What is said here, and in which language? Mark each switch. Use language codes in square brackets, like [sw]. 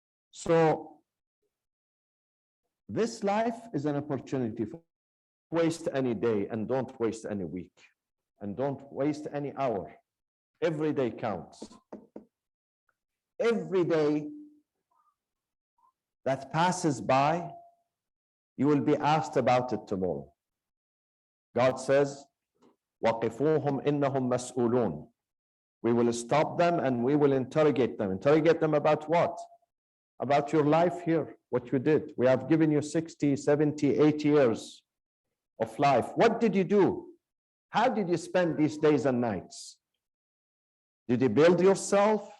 [en] So this life is an opportunity for waste any day, and don't waste any week, and don't waste any hour. Every day counts. Every day that passes by, you will be asked about it tomorrow. God says, [ar] وَقِفُوهُمْ إِنَّهُمْ مَسْئُولُونَ. [en] We will stop them and we will interrogate them. Interrogate them about what? About your life here, what you did. We have given you 60, 70, 80 years of life. What did you do? How did you spend these days and nights? Did you build yourself?